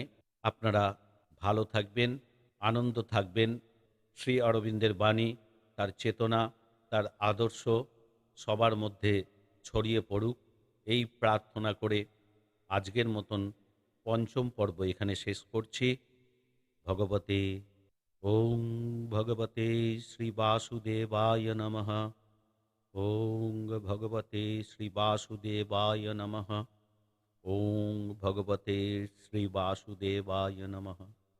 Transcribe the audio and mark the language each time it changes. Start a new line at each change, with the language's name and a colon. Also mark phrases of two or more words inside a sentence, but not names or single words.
Bangla: আপনারা ভালো থাকবেন, আনন্দ থাকবেন। শ্রী অরবিন্দের বাণী, তার চেতনা, তার আদর্শ সবার মধ্যে ছড়িয়ে পড়ুক, এই প্রার্থনা করে আজকের মতন পঞ্চম পর্ব এখানে শেষ করছি।
Sanskrit: ভগবতে ওং ভগবতে শ্রী বাসুদেবায় নমঃ। ওং ভগবতে শ্রী বাসুদেবায় নমঃ। ওং ভগবতে শ্রী বাসুদেবায় নমঃ।